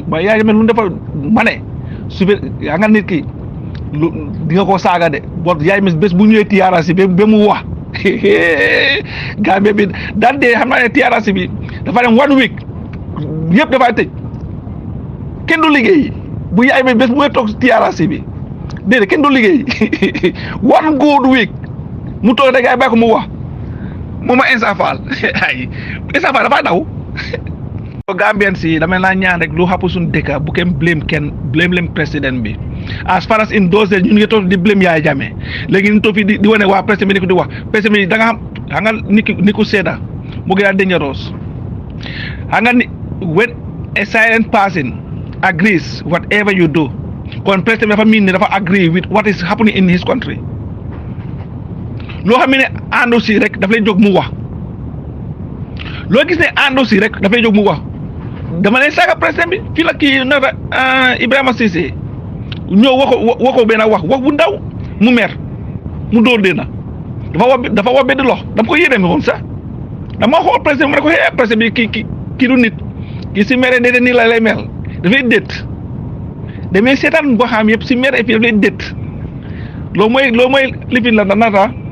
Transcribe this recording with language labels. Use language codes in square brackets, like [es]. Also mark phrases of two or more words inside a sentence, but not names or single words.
[wo] ba yaa mel lu dafa ma ne su yaa nga nit ki lu di nga ko saaga de boo yaay mis bés bu ñëwee TRRC ba mu wax Gambie bi daan dee xam naa ne TRRC bi dafa dem 1 week yëpp dafay tëj kenn du liggéey bu yaay bi bés bu may toog TRRC bi déedéet kenn du liggéey 1 good week mu toog rek ay bàyyi ko mu wax moom Essa Faal ay Essa Faal dafa daw Gambien si dama la ñaan rek lu xapu suñu dëkk bu kenn blame leen président bi [en] as far as in those days [wo] ñu ngi toog di blame Yaya Jammeh léegi ñu toog fi di wane waa président bi di wax président bi da nga xam nga ni ku sedda mu gën a dangerous xam nga ni [en] when a silent person agrees whatever you do [wo] kon président dafa mean ne dafa [en] agree with what is happening in his country [wo] loo xam ne àndu si rek daf lay jóg mu wax loo gis ne àndu si rek daf lay jóg mu wax dama leen saaga président bi fii la kii naka Ibrahima Cissé ñëw waxoo benn wax bu ndaw mu mer mu dóor dee na dafa wax benn lox dama ko yéene woon sax dama xool président bi ma ne ko xëy président bi kii du nit kii si mere déedéet nii la lay mel dafay déet damay seetaan boo xam yëpp si mere fii dafay déet loo mooy lifin la nata